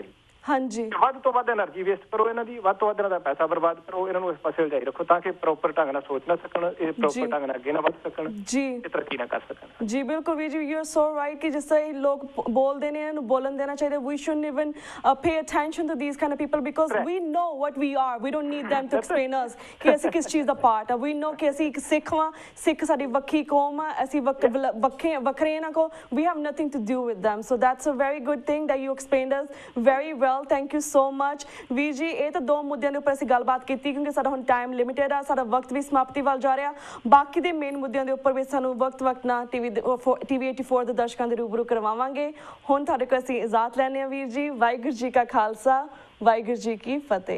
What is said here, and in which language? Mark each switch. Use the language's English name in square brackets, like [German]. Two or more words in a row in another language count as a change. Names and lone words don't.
[Punjabi] ਵੱਧ ਤੋਂ ਵੱਧ [English] energy waste [Punjabi] ਕਰੋ ਇਹਨਾਂ ਦੀ, ਵੱਧ ਤੋਂ ਵੱਧ ਇਹਨਾਂ ਦਾ ਪੈਸਾ ਬਰਬਾਦ ਕਰੋ, ਇਹਨਾਂ ਨੂੰ ਇਸ ਪਾਸੇ ਉਲਝਾਈ ਰੱਖੋ ਤਾਂ ਕਿ ਪ੍ਰੋਪਰ ਢੰਗ ਨਾਲ ਸੋਚ ਨਾ ਸਕਣ, ਇਹ ਪ੍ਰੋਪਰ ਢੰਗ ਨਾਲ ਅੱਗੇ ਨਾ ਵੱਧ ਸਕਣ, ਇਹ ਤਰੱਕੀ ਨਾ ਕਰ ਸਕਣ। ਜੀ ਬਿਲਕੁਲ ਵੀਰ ਜੀ, [English] you are so right [Punjabi] ਕਿ ਜਿਸ ਤਰ੍ਹਾਂ ਲੋਕ ਬੋਲਦੇ ਨੇ, ਇਹਨੂੰ ਬੋਲਣ ਦੇਣਾ ਚਾਹੀਦਾ। [English] we shouldn't even pay attention to these kind of people because we know what we are, we don't need them to explain us [Punjabi] ਕਿ ਅਸੀਂ ਕਿਸ ਚੀਜ਼ ਦਾ ਪਾਰਟ ਆ। [English] we know [Punjabi] ਕਿ ਅਸੀਂ ਇੱਕ ਸਿੱਖ ਵਾਂ, ਸਿੱਖ ਸਾਡੀ ਵੱਖਰੀ ਕੌਮ ਆ, ਅਸੀਂ ਵੱਖਰੇ ਇਹਨਾਂ ਕੋ, [English] we have nothing to do with them, so that's a very good thing that you explained us very well। thank you so much [Punjabi] ਵੀਰ ਜੀ। ਇਹ ਤਾਂ ਦੋ ਮੁੱਦਿਆਂ ਦੇ ਉੱਪਰ ਅਸੀਂ ਗੱਲਬਾਤ ਕੀਤੀ ਕਿਉਂਕਿ ਸਾਡਾ ਹੁਣ [English] time limited [Punjabi] ਆ, ਸਾਡਾ ਵਕਤ ਵੀ ਸਮਾਪਤੀ ਵੱਲ ਜਾ ਰਿਹਾ। ਬਾਕੀ ਦੇ ਮੇਨ ਮੁੱਦਿਆਂ ਦੇ ਉੱਪਰ ਵੀ ਸਾਨੂੰ ਵਕਤ ਨਾਲ ਟੀਵੀ 84 ਦੇ ਦਰਸ਼ਕਾਂ ਦੇ ਰੂਬਰੂ ਕਰਵਾਵਾਂਗੇ। ਹੁਣ ਤੁਹਾਡੇ ਕੋਲ ਅਸੀਂ ਇਜਾਜ਼ਤ ਲੈਂਦੇ ਹਾਂ ਵੀਰ ਜੀ। ਵਾਹਿਗੁਰੂ ਜੀ ਕਾ ਖਾਲਸਾ, ਵਾਹਿਗੁਰੂ ਜੀ ਕੀ ਫਤਿਹ।